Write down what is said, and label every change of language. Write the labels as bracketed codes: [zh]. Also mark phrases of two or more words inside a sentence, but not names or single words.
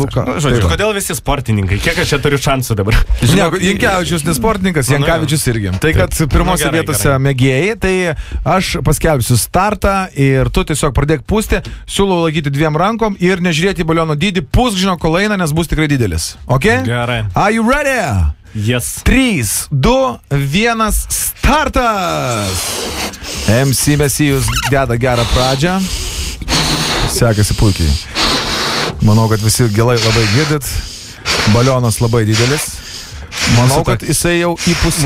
[lt] Kodėl visi sportininkai? Kiek aš čia turiu šansų dabar? Ne, Jankevičius ne sportininkas, Jankevičius irgi. Tai kad pirmose vietose mėgėjai, tai aš paskelbsiu startą ir tu tiesiog pradėk pūsti, siūlau laikyti 2 rankom ir nežiūrėti baliono dydį, pūsk, žinau, kol eina, nes bus tikrai didelis. Ok? Gerai. [en] Are you ready? Yes. [lt] 3, 2, 1, startas! MC Mesijus deda gerą pradžią. Sekasi puikiai. Manau, kad visi gilai labai girdit. Balionas labai didelis. Manau, kad jisai jau įpusėjo.